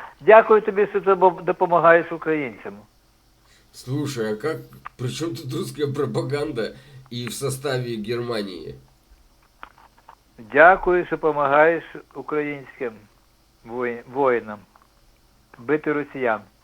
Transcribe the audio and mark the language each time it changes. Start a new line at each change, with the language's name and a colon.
Ukrainian: Дякую тобі, що ти допомагаєш українцям.
Russian: Слушай, а как, при чем тут русская пропаганда и в составе Германии?
Ukrainian: Дякую, що допомагаєш українським воїнам бити росіян.